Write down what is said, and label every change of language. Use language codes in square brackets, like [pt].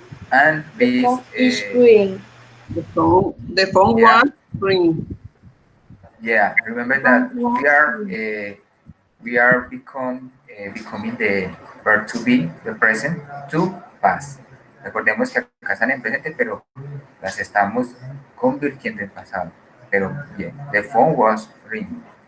[en] And this Is green. The phone was ringing. Yeah, remember that we are becoming the verb to be, the present, to past. [es] Recordemos que acá están en presente, pero las estamos convirtiendo en pasado. Pero [en] yeah, the phone was ringing.